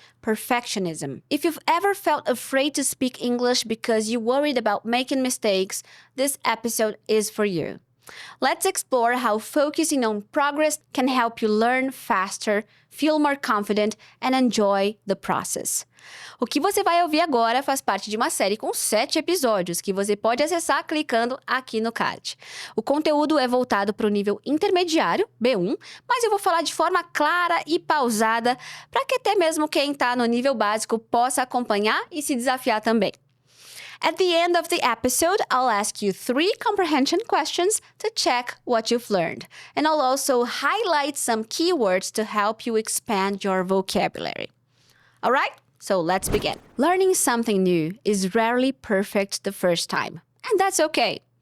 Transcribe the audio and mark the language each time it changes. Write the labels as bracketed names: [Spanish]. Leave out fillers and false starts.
[English] Perfectionism. If you've ever felt afraid to speak English because you worried about making mistakes, this episode is for you. Let's explore how focusing on progress can help you learn faster, feel more confident, and enjoy the process. [Portuguese] O que você vai ouvir agora faz parte de uma série com 7 episódios que você pode acessar clicando aqui no card. O conteúdo é voltado para o nível intermediário, B1, mas eu vou falar de forma clara e pausada para que até mesmo quem está no nível básico possa acompanhar e se desafiar também. [English] At the end of the episode, I'll ask you 3 comprehension questions to check what you've learned. And I'll also highlight some keywords to help you expand your vocabulary. All right? So let's begin. Learning something new is rarely perfect the first time. And that's okay.